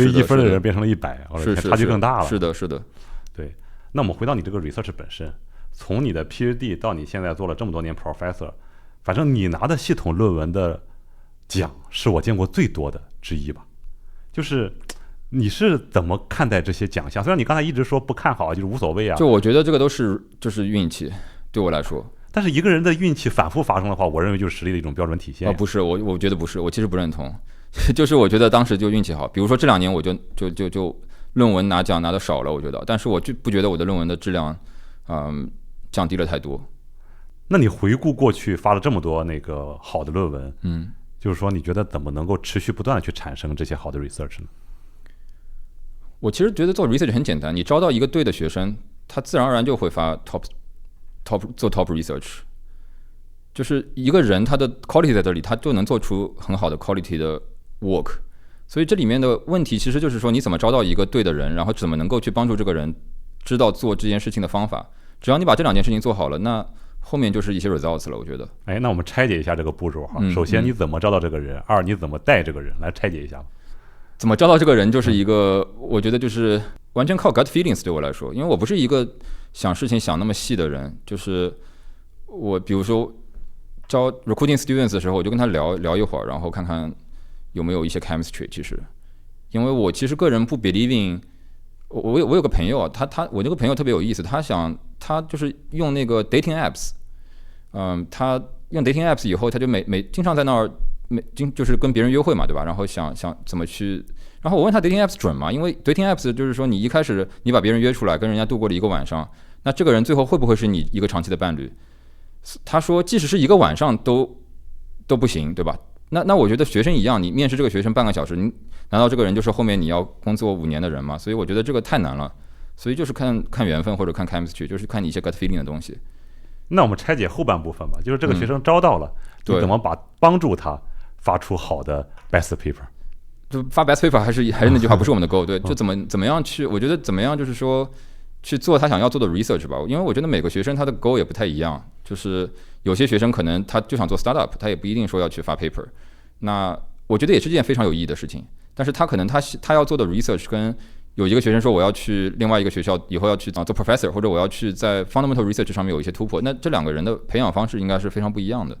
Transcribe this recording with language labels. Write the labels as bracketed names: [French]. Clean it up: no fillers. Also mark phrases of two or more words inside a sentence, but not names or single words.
[Chinese] 對於1分的人變成了100，差距更大了。是的，是的。對，那我們回到你這個 research 本身，從你的 PhD 到你現在做了這麼多年 professor， 反正你拿的系統論文的獎是我見過最多的之一吧，就是你是怎麼看待這些獎項？雖然你剛才一直說不看好，就是無所謂啊。就我覺得這個都是就是運氣，對我來說。但是一個人的運氣反覆發生的話，我認為就是實力的一種標準體現。不是，我覺得不是，我其實不認同。就是我覺得當時就運氣好，比如說這2年我就論文拿獎拿的少了，我覺得，但是我就不覺得我的論文的質量降低了太多。那你回顧過去發了這麼多那個好的論文，就是說你覺得怎麼能夠持續不斷的去產生這些好的 research 呢？我其實覺得做 research 很簡單，你招到一個對的學生，他自然而然就會發 做 [English] top research。 [Chinese] 就是一個人他的 quality 在這裡，他就能做出很好的 quality 的 work。所以這裡面的問題其實就是說你怎麼招到一個對的人，然後怎麼能夠去幫助這個人知道做這件事情的方法。只要你把這2件事情做好了，那後面就是一些 results 了，我覺得。哎，那我們拆解一下這個步驟哈。首先你怎麼招到這個人，2你怎麼帶這個人，來拆解一下。怎麼招到這個人就是一個，我覺得就是完全靠 [English] gut feelings [Chinese] 對我來說，因為我不是一個想事情想那麼細的人，就是我比如說招 [English] recruiting students [Chinese] 的時候，我就跟他聊一會兒，然後看看有沒有一些 chemistry。其實，因為我其實個人不 believing， 我有個朋友啊，我那個朋友特別有意思，他就是用那個 [English] dating apps， [Chinese] 他用 [English] dating apps [Chinese] 以後，他就經常在那兒。就是跟別人約會嘛，對吧？然後想怎麼去，然後我問他 [English] dating apps [Chinese] 準嗎？因為 [English] dating apps [Chinese] 就是說你一開始你把別人約出來跟人家度過了一個晚上，那這個人最後會不會是你一個長期的伴侶？他說即使是一個晚上都不行，對吧？那我覺得學生一樣，你面試這個學生半個小時，你難道這個人就是後面你要工作5年的人嗎？所以我覺得這個太難了，所以就是看緣分或者看 chemistry， 就是看你一些 [English] gut feeling [Chinese] 的東西。那我們拆解後半部分吧，就是這個學生招到了，你怎麼幫助他發出好的 [English] best paper？ [Chinese] 就發 [English] best paper [Chinese] 還是那句話，不是我們的 goal。對，就怎麼樣去，我覺得怎麼樣就是說去做他想要做的 research 吧。因為我覺得每個學生他的 goal 也不太一樣，就是有些學生可能他就想做 startup， 他也不一定說要去發 paper。那我覺得也是件非常有意義的事情，但是他可能他要做的 research 跟有一個學生說我要去另外一個學校以後要去做 professor， 或者我要去在 [English] fundamental research [Chinese] 上面有一些突破，那這2個人的培養方式應該是非常不一樣的。